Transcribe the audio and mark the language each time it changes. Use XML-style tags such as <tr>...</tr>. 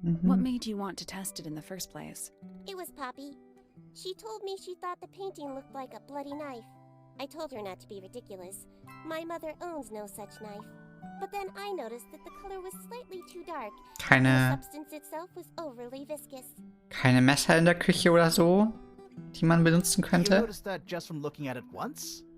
<en>What made you want to test it in the first place? It was Poppy. She told me she thought the painting looked like a bloody knife. I told her not to be ridiculous. My mother owns no such knife. But then I noticed that the color was slightly too dark. And the substance itself was overly viscous.</en> <de>Keine Messer in der Küche oder so, die man benutzen</de> <en>You</en> <de>könnte?</de> <en>noticed that just from looking at it once?</en>